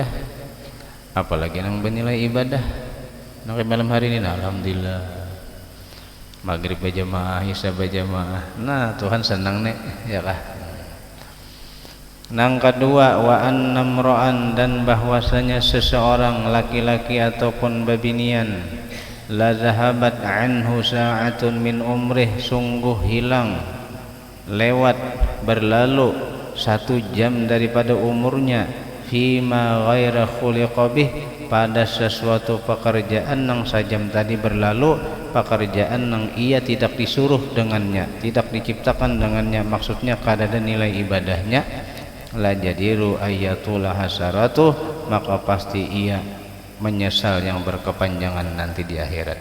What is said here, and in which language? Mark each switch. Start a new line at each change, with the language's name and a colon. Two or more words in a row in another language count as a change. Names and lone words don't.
Banjar: Apalagi nang bernilai ibadah. Nang malam hari ini alhamdulillah. Maghrib berjamaah, isya berjamaah. Nah, Tuhan senang nek, ya kah? Nang kedua,
Arabic: وأن امرأ,
Banjar: dan bahwasanya seseorang laki-laki ataupun babinian
Arabic: لا ذهبت عنه ساعة من
Banjar: umrih, sungguh hilang, lewat, berlalu 1 jam daripada umurnya,
Arabic: فيما غير خلق به,
Banjar: pada sesuatu pekerjaan yang sajam tadi berlalu, pekerjaan yang ia tidak disuruh dengannya, tidak diciptakan dengannya, maksudnya kada ada nilai ibadahnya,
Arabic: لا جدير آية الله حسرته,
Banjar: maka pasti ia menyesal yang berkepanjangan nanti di akhirat.